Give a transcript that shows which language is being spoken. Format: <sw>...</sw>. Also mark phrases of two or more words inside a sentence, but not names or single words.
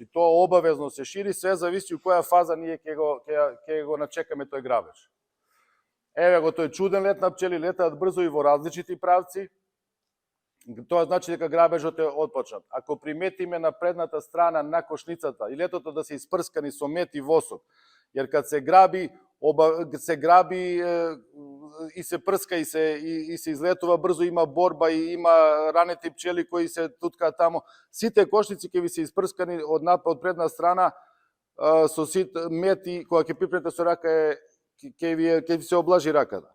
<mk>Тоа обавезно се шири, све зависи у која фаза ние ќе го начекаме тој грабеж. Еве го тој чуден лет на пчели, летаат брзо и во различити правци. Тоа значи дека грабежот е отпочнат. Ако приметиме на предната страна на кошницата и летото да се испрскани со мед и восок,</mk> <sr>jer kad se grabi</sr> <mk>и се прска и се излетува брзо, има борба и има ранети пчели кои се туткаат тамо, сите кошници ќе ви се испрскани од предна страна со мед и кога ќе пипнете со рака ќе ви се облажи раката.</mk>